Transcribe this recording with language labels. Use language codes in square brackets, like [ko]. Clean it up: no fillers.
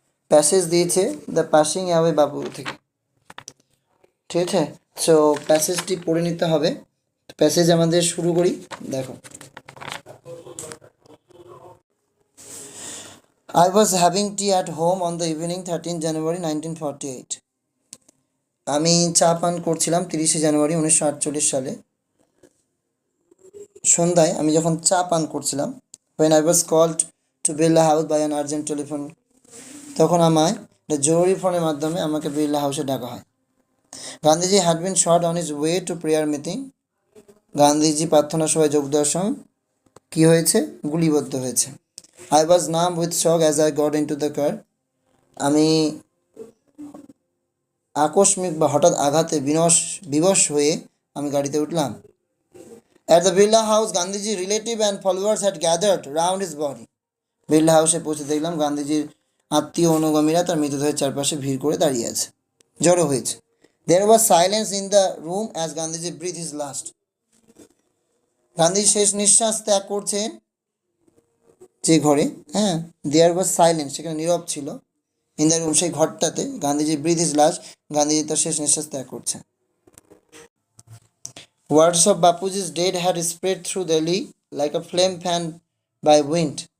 [bn] Passage দিয়েছে the passing away বাবু থেকে, ঠিক আছে? সো প্যাসেজটি পড়ে নিতে হবে। প্যাসেজ আমাদের শুরু করি। দেখো, [en] I was having tea at home on the evening 13 January 1948. [bn] আমি চা পান করছিলাম 30 জানুয়ারি 1948 সালে সন্ধ্যায়। আমি যখন চা পান করছিলাম, [en] when I was called to Birla house by an urgent telephone, [bn] তখন আমায় জরুরি ফোনের মাধ্যমে আমাকে বিড়লা হাউসে ডাকা হয়। [en] Gandhiji had been shot on his way to prayer meeting. [bn] Gandhiji প্রার্থনা সভায় যোগ দেওয়ার সময় কী হয়েছে? গুলিবদ্ধ হয়েছে। [en] I was numb with shock as I got into the car. [bn] আমি আকস্মিক বা হঠাৎ আঘাতে বিবশ হয়ে আমি গাড়িতে উঠলাম। [en] At the Birla House, Gandhiji relative and followers had gathered round his body. [bn] Birla হাউসে পৌঁছে দেখলাম গান্ধীজির আত্মীয় অনুগামীরা তার মৃতদেহের চারপাশে ভিড় করে দাঁড়িয়ে আছে, জড়ো হয়েছে। [en] There was silence in the room as Gandhiji breathed his last. [bn] Gandhiji শেষ নিঃশ্বাস ত্যাগ করছেন যে ঘরে, [en] there was silence, [bn] সেখানে নীরব ছিল। [en] in the room, [bn] সেই ঘরটাতে Gandhiji [en] breath is last, [bn] Gandhiji তার শেষ নিঃশ্বাস ত্যাগ করছেন। [en] Words of Bapuji's death had spread through Delhi like a flame fan by wind.